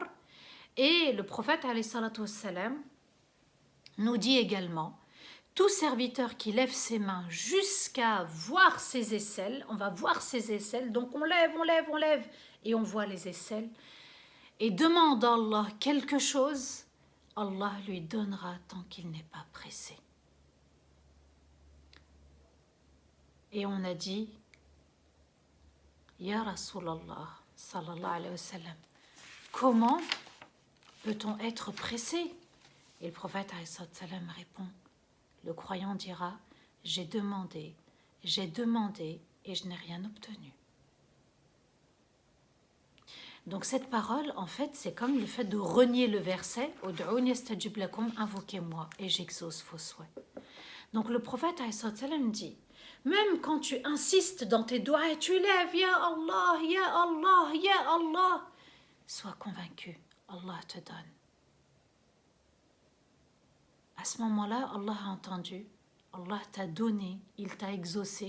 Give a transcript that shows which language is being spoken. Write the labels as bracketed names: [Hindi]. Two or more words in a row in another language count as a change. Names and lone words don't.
[French] Et le prophète [Arabic] عليه الصلاة والسلام [French] nous dit également, tout serviteur qui lève ses mains jusqu'à voir ses aisselles, on va voir ses aisselles, donc on lève, et on voit les aisselles, et demande à Allah quelque chose, Allah lui donnera tant qu'il n'est pas pressé. Et on a dit, [Arabic] يا رسول الله صلى الله عليه وسلم, [French] comment peut-on être pressé? Et le prophète [Arabic] عليه السلام [French] répond, le croyant dira, j'ai demandé et je n'ai rien obtenu. Donc cette parole, en fait, c'est comme le fait de renier le verset, [Arabic] ادعوني أستجب لكم, [French] invoquez-moi et j'exauce vos souhaits. Donc le prophète [Arabic] عليه السلام [French] dit, même quand tu insistes dans tes doigts et tu lèves, [Arabic] يا الله يا الله يا الله, [French] sois convaincu, Allah te donne. À ce moment-là, Allah a entendu, Allah t'a donné, il t'a exaucé.